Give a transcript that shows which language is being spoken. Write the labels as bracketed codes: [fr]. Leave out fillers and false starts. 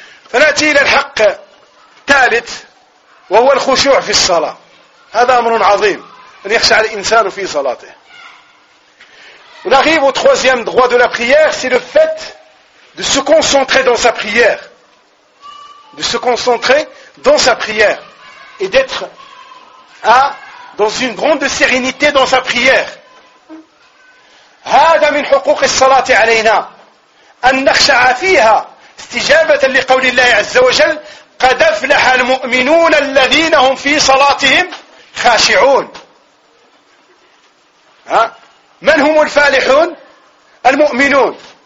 [ar] فنأتي إلى الحق الثالث وهو الخشوع في الصلاة. هذا أمر عظيم أن يخشع الإنسان في صلاته. [fr] On arrive au troisième droit de la prière, c'est le fait de se concentrer dans sa prière, de se concentrer dans sa prière et d'être dans une grande sérénité dans sa prière. [ar] هذا من حقوق الصلاة علينا أن نخشع فيها استجابة لقول الله عز وجل قد أفلح المؤمنون الذين هم في صلاتهم خاشعون. ها؟ من هم الفالحون؟ المؤمنون.